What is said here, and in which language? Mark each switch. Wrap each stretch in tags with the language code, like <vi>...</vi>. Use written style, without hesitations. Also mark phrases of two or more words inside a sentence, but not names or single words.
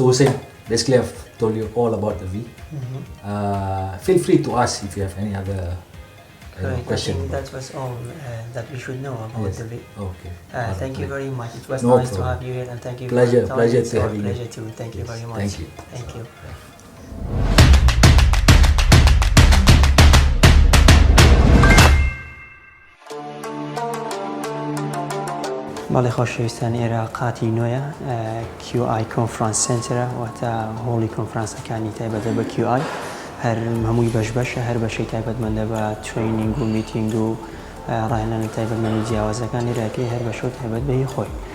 <en>Hussein, basically I've told you all about the V. Feel free to ask if you have any other question. I think that was all that we should know about Yes. the bit. Okay. Thank you very much. It was No nice to problem. have you here, and thank you. Pleasure- for your time. pleasure It's to our having you. pleasure too. Thank you Yes, very much. thank you. Thank you.</en> <ckb>باڵی خۆشەویستان ئێرە قاتی نوێیە QI Conference Center واتە هۆڵی کۆنفرانسەکانی تایبەتە بە QI هەر هەمووی بەشە هەر بەشەی تایبەتمەندە بە ترینینگ و میتینگ و ڕاهێنانی تایبەتمەند و جیاوازەکان ئێرەکەی هەر بەشە و تایبەت بەهی خۆی.</ckb>